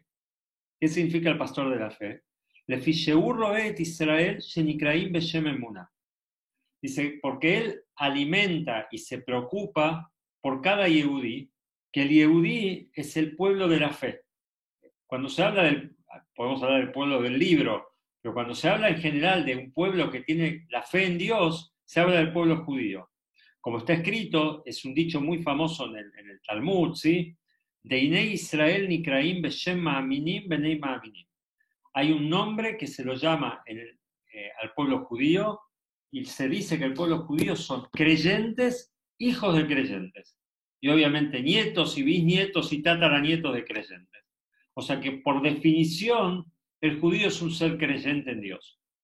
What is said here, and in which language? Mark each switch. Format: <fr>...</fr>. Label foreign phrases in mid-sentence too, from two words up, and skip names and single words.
<es>¿Qué significa el pastor de la fe? Dice, porque él alimenta y se preocupa por cada Yehudí, que el Yehudí es el pueblo de la fe. Cuando se habla podemos hablar del pueblo del libro, pero cuando se habla en general de un pueblo que tiene la fe en Dios, se habla del pueblo judío. Como está escrito, es un dicho muy famoso en el Talmud, ¿sí?</es> <he>דיני ישראל נקראים בשם מאמינים בני מאמינים.</he> <es>Hay un nombre que se lo llama al pueblo judío, y se dice que el pueblo judío son creyentes, hijos de creyentes. Y obviamente nietos y bisnietos y tataranietos de creyentes. O sea que por definición el judío es un ser creyente en Dios.</es>